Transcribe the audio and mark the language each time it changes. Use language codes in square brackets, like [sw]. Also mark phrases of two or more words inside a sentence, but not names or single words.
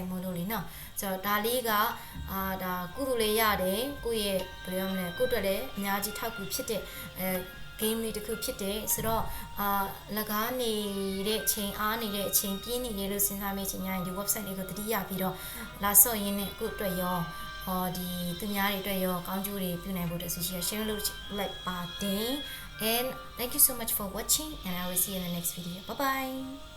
[my] မို့လို့လေနော်ဆိုတော့ဒါလေးကဒါကုသိုလ်လေးရတယ်ကိုယ့်ရဲ့ဘယ်လိုရမလဲကိုယ့်အတွက်လည်းအများကြီးထောက်ကူဖြစ်တဲ့game လေးတစ်ခုဖြစ်တယ်ဆိုတော့လကားနေတဲ့ချိန်အားနေတဲ့အချိန်ပြင်းနေတယ်လို့စဉ်းစားမိချိန်တိုင်းဒီ website လေးကိုတတိယပြီးတော့လာဆော့ရင်းနဲ့ကိုယ့်အတွက်ရောဒီသူများတွေအတွက်ရောကောင်းကျိုးတွေပြုနိုင်ဖို့တဆရှိရ share လုပ်လိုက်ပါတယ် [en] and thank you so much for watching and I will see you in the next video bye bye